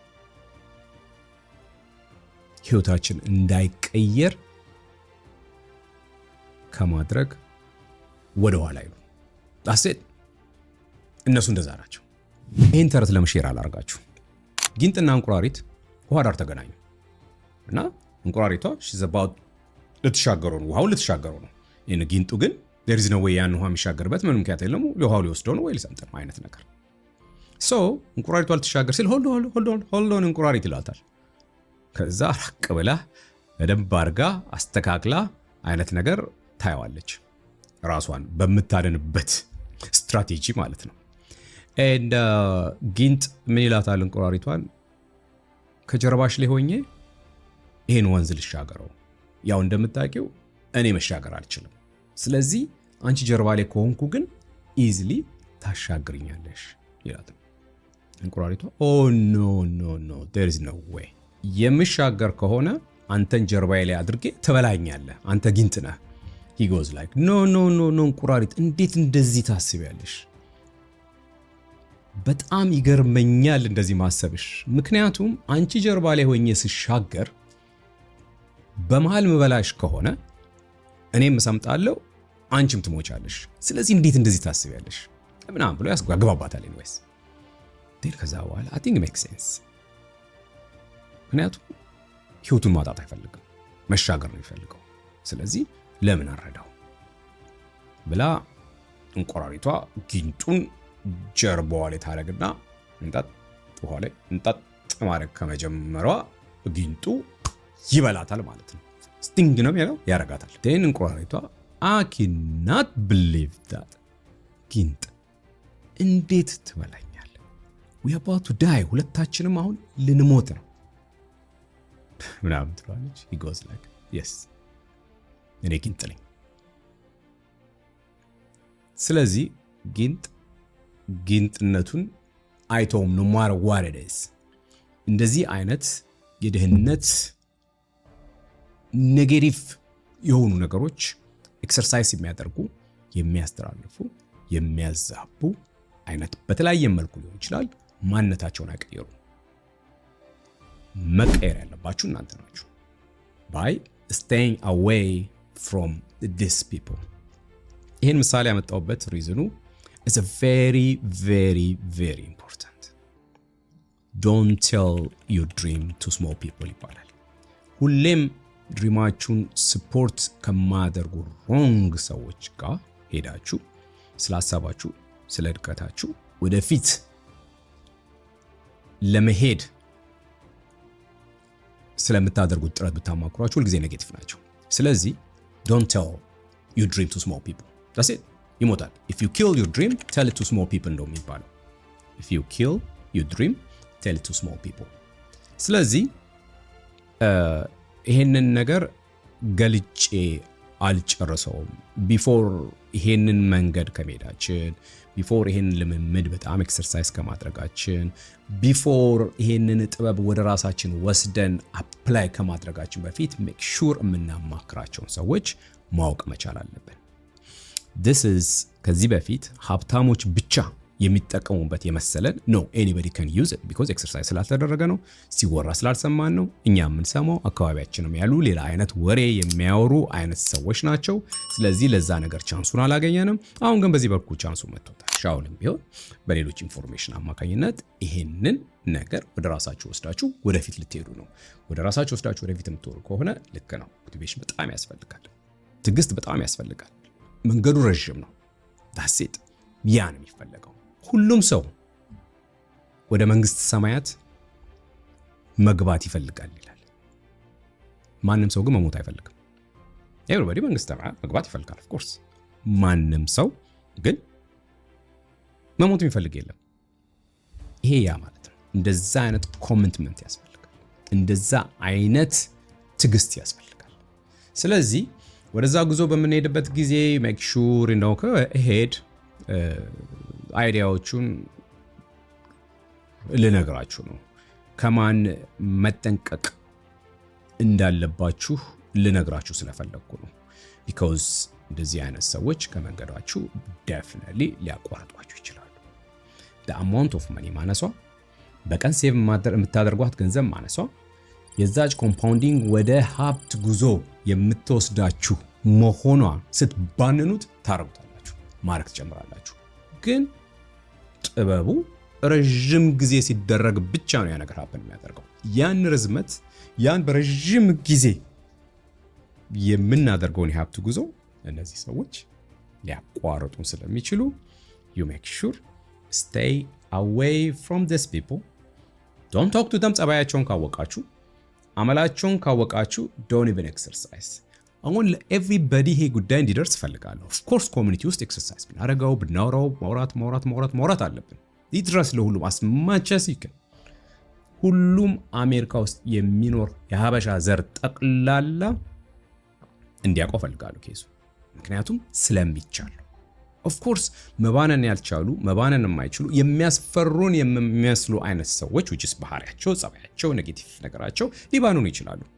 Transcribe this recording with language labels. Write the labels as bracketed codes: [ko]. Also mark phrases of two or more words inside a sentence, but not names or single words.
[am] ህይወታችን እንዳይቀየር ከማድረግ ወደ ኋላ ይሉ አሴት እነሱ እንደዛ ናቸው። ይህን ተረት ለመሼር አላርጋችሁ። ጊንጥና እንቁራሪት ውሃ ዳር ተገናኙ እና እንቁራሪቷ ሽዘባው ልትሻገሩ ነው፣ ውሃው ልትሻገሩ ነው። ይህን ጊንጡ ግን [en] there is no way [am] ያን ውሃ የሚሻገርበት ምንም ምክንያት የለም፣ ውሃው ሊወስደው ነው ወይ ሊሰምጥ ነው አይነት ነገር። ሶ እንቁራሪቷ ልትሻገር ሲል [en] hold on [am] እንቁራሪት ይላታል። ከዛ ራቅ ብላ በደንብ አድርጋ አስተካክላ አይነት ነገር ታየዋለች፣ ራሷን በምታደንበት ስትራቴጂ ማለት ነው። and ጊንጥ ምን ይላታል እንቁራሪቷን? ከጀርባሽ ላይ ሆኜ ይሄን ወንዝ ልሻገረው፣ ያው እንደምታውቂው እኔ መሻገር አልችልም፣ ስለዚህ አንቺ ጀርባ ላይ ከሆንኩ ግን ኢዚሊ ታሻግሪኛለሽ ይላታል። እንቁራሪቷ [en] no no no there is no way [am] የምሻገር ከሆነ አንተን ጀርባዬ ላይ አድርጌ ትበላኛለህ፣ አንተ ጊንጥ ነህ። [en] he goes like no no no no [am] እንቁራሪት እንዴት እንደዚህ ታስቢያለሽ? በጣም ይገርመኛል እንደዚህ ማሰብሽ፣ ምክንያቱም አንቺ ጀርባ ላይ ሆኜ ስሻገር በመሃል ምበላሽ ከሆነ እኔም እሰምጣለሁ አንቺም ትሞቻለሽ፣ ስለዚህ እንዴት እንደዚህ ታስቢያለሽ ምናምን ብሎ ያስጓግባባታል። ኢንዌስ ዴል ከዛ በኋላ [en] I think it makes sense [am] ምክንያቱም ህይወቱን ማጣት አይፈልግም፣ መሻገር ነው የሚፈልገው። ስለዚህ ለምን አረዳው ብላ እንቁራሪቷ ጊንጡን ጀርባዋ ላይ ታረግና እንጣጥ ውሃ ላይ እንጣጥ ማረግ ከመጀመሯ ጊንጡ ይበላታል ማለት ነው። ስቲንግ ነው ያለው ያረጋታል። ደን እንቁራሪቷ [en] I cannot believe that [am] ጊንጥ እንዴት ትበላኛለህ? [en] we are about to die [am] ሁለታችንም አሁን ልንሞት ነው ምናምን ትላለች። [en] he goes like yes [am] እኔ ጊንጥ ነኝ። ስለዚህ ጊንጥ ጊንጥነቱን አይቶም [en] no matter what it is [am] እንደዚህ አይነት የድህነት ኔጌቲቭ የሆኑ ነገሮች ኤክሰርሳይዝ የሚያደርጉ የሚያስተላልፉ የሚያዛቡ አይነት በተለያየ መልኩ ሊሆን ይችላል ማንነታቸውን አይቀየሩ። መቀየር ያለባችሁ እናንተ ናችሁ [en] by staying away from these people። [am] ይሄን ምሳሌ ያመጣውበት ሪዝኑ [en] is a very very very important. Don't tell your dream to small people [am] ይባላል። ሁሌም ድሪማችሁን ሰፖርት ከማደርጉ ሮንግ ሰዎች ጋር ሄዳችሁ ስላሳባችሁ ስለ እድገታችሁ ወደፊት ለመሄድ ስለምታደርጉት ጥረት ብታማክሯችሁ ሁልጊዜ ኔጌቲቭ ናቸው። ስለዚህ [en] don't tell your dream to small people. That's it. [am] ይሞታል። [en] if you kill your dream tell it to small people [am] እንደውም ይባላል። [en] if you kill your dream tell it to small people። [am] ስለዚህ ይሄንን ነገር ገልጬ አልጨርሰውም ቢፎር ይሄንን መንገድ ከመሄዳችን ቢፎር ይሄንን ልምምድ በጣም ኤክሰርሳይዝ ከማድረጋችን ቢፎር ይሄንን ጥበብ ወደ ራሳችን ወስደን አፕላይ ከማድረጋችን በፊት [en] make sure [am] የምናማክራቸውን ሰዎች ማወቅ መቻል አለብን። [en] this is [am] ከዚህ በፊት ሀብታሞች ብቻ የሚጠቀሙበት የመሰለን [en] no anybody can use it because exercise [am] ስላልተደረገ ነው፣ ሲወራ ስላልሰማን ነው። እኛ የምንሰማው አካባቢያችንም ያሉ ሌላ አይነት ወሬ የሚያወሩ አይነት ሰዎች ናቸው። ስለዚህ ለዛ ነገር ቻንሱን አላገኘንም። አሁን ግን በዚህ በኩል ቻንሱ መጥቶታል። ሻውልም ቢሆን በሌሎች ኢንፎርሜሽን አማካኝነት ይሄንን ነገር ወደ ራሳችሁ ወስዳችሁ ወደፊት ልትሄዱ ነው። ወደ ራሳችሁ ወስዳችሁ ወደፊት የምትሄዱ ከሆነ ልክ ነው። ሞቲቬሽን በጣም ያስፈልጋል፣ ትዕግስት በጣም ያስፈልጋል። መንገዱ ረጅም ነው። [en] that's it [am] ያ ነው የሚፈልገው። ሁሉም ሰው ወደ መንግስት ሰማያት መግባት ይፈልጋል ይላል። ማንም ሰው ግን መሞት አይፈልግም። everybody መንግስት ሰማያት መግባት ይፈልጋል [en] of course። [am] ማንም ሰው ግን መሞት የሚፈልግ የለም። ይሄ ያ ማለት ነው። እንደዛ አይነት ኮሚትመንት ያስፈልጋል። እንደዛ አይነት ትግስት ያስፈልጋል። ስለዚህ ወደዛ ጉዞ በምንሄድበት ጊዜ [en] make sure [am] ነው ከሄድ አይዲያዎቹን ልነግራችሁ ነው። ከማን መጠንቀቅ እንዳለባችሁ ልነግራችሁ ስለፈለኩ ነው። ቢኮዝ እንደዚህ አይነት ሰዎች ከመንገዳችሁ definitely ሊያቋርጧችሁ ይችላሉ። the [en] amount of money [am] ማነሷ፣ በቀን ሴቭ የምታደርጓት ገንዘብ ማነሷ የዛች ኮምፓውንዲንግ ወደ ሀብት ጉዞ የምትወስዳችሁ መሆኗ ስትባንኑት ታረጉታላችሁ፣ ማረግ ትጀምራላችሁ። ግን ጥበቡ ረጅም ጊዜ ሲደረግ ብቻ ነው ያ ነገር ሀብን የሚያደርገው። ያን ርዝመት ያን በረጅም ጊዜ የምናደርገውን የሀብት ጉዞ እነዚህ ሰዎች ሊያቋርጡን ስለሚችሉ [en] you make sure stay away from these people. don't talk to them. [am] ጸባያቸውን ካወቃችሁ፣ አመላቸውን ካወቃችሁ [en] don't even exercise. [am] አሁን ለኤቭሪባዲ ይሄ ጉዳይ እንዲደርስ ፈልጋለሁ። [en] of course [am] ኮሚኒቲ ውስጥ ኤክሰርሳይዝ ብናደርገው ብናወራው ማውራት አለብን። ይድረስ ለሁሉም [en] as much as you can። [am] ሁሉም አሜሪካ ውስጥ የሚኖር የሀበሻ ዘር ጠቅላላ እንዲያውቀው ፈልጋለሁ ኬሱ። ምክንያቱም ስለሚቻል። [en] of course [am] መባነን ያልቻሉ መባነን የማይችሉ የሚያስፈሩን የሚመስሉ አይነት ሰዎች [en] which is [am] ባህሪያቸው፣ ጸባያቸው፣ ኔጌቲቭ ነገራቸው ሊባኑን ይችላሉ።